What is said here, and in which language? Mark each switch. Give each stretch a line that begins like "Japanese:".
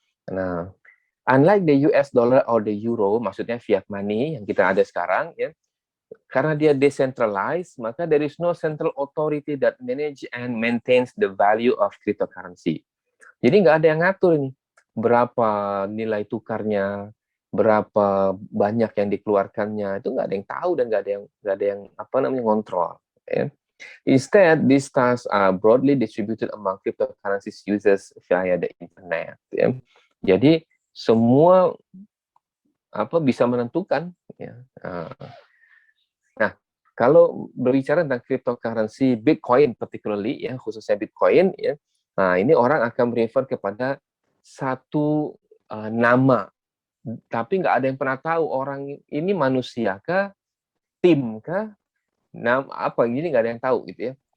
English: Nah, unlike the US dollar or the euro,
Indonesian: maksudnya fiat money yang kita ada sekarang, ya, karena dia decentralized, maka
English: there is no central authority that manage and maintains the value of cryptocurrency.
Indonesian: Jadi nggak ada yang ngatur nih berapa nilai tukarnya, berapa banyak yang dikeluarkannya, itu nggak ada yang tahu dan nggak ada yang apa namanya ngontrol. Ya.
English: Instead, these stocks are broadly distributed among cryptocurrencies users via the internet.
Indonesian: Ya. Jadi semua apa bisa menentukan. Ya. Nah, kalau berbicara tentang cryptocurrency,
English: Bitcoin particularly,
Indonesian: ya khususnya Bitcoin, ya, nah ini orang akan refer kepada satu nama, tapi nggak ada yang pernah tahu orang ini manusia kah, tim kah, apa ini nggak ada yang tahu gitu ya.